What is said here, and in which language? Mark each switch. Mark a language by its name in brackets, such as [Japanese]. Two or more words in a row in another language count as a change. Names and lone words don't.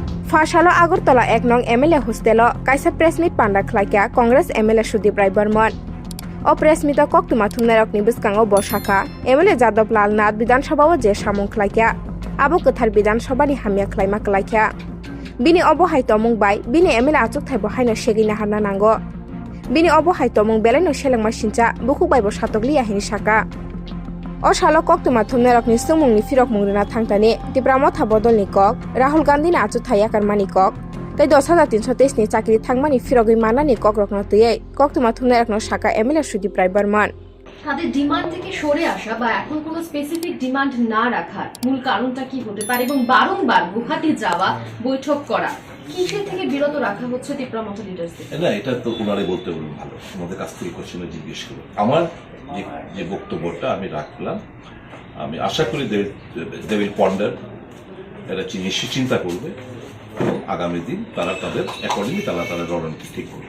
[Kok Borok] फाशालो आगरतला 1 नং MLA हस्टेलो कायसा [English] press meet [Kok Borok] पान्डा खलाइका कांग्रेस MLA सुदीप राय बर्मन ओ [English] press meet [Kok Borok] कक्तुमा थुमनायरकनि बिस्कांगो बसाखा MLA जादब लाल नाथ विधानसभाओ जे सामुं खलाइका आबो गोथार विधानसभानि हामिया खलाइमा खलाइका बिनि अबहाय तमुं बाय बिनि MLA आचुकथाय बहायनो सेगिना हारना नांगो बिनि अबहाय तमुं बेलायनो सेलेंमा सिनचा बुखुक बायबो सातकलिया हिनि साका o salo koktuma thumnarokni sumungni firok mungruna thangtani tipramo thabodolni kok Rahul Gandhi ni Achukha yakarmani kok tei 10323 ni chakri thangmani firogui manani kok rokno tiyei koktuma thumnarokno saka MLA Sudip Rai Barman [Bangla] তাদের ডিমান্ড থেকে সরে আসা বা এখন কোনো [English] specific demand [Bangla] না রাখার মূল কারণটা কি হতে পারে এবং বারংবার গুয়াহাটি যাওয়া বৈঠক করা কিসের থেকে বিরত রাখা হচ্ছে তীব্রমত লিডারদের না এটা তো ওনারাই বলতে বলুন ভালো আমাদের কাছ থেকে কোশ্চেনে জিজ্ঞেস করুন আমার যে বক্তব্যটা আমি রাখলাম আমি আশা করি [English] they will ponder [Bangla] এরা নিশ্চয়ই চিন্তা করবে এবং আগামী দিন তারা তাদের অ্যাকর্ডিংলি তাদের রণনীতি ঠিক করবে